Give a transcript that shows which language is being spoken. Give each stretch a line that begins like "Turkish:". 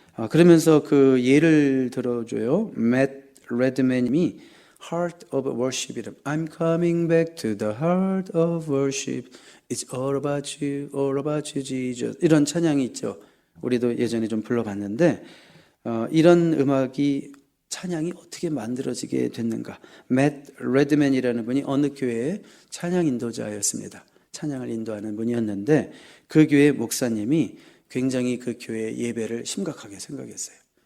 Korean: 그러면서 그 예를 들어줘요. Matt Redman님이 Heart of Worship이라.
English: I'm coming back to the heart of worship. It's all about you, all about you, Jesus.
Korean: 이런 찬양이 있죠. 우리도 예전에 좀 불러봤는데 이런 음악이, 찬양이 어떻게 만들어지게 됐는가? 맷 레드맨이라는 분이 어느 교회의 찬양 인도자였습니다. 찬양을 인도하는 분이었는데 그 교회 목사님이 굉장히 그 교회의 예배를 심각하게 생각했어요.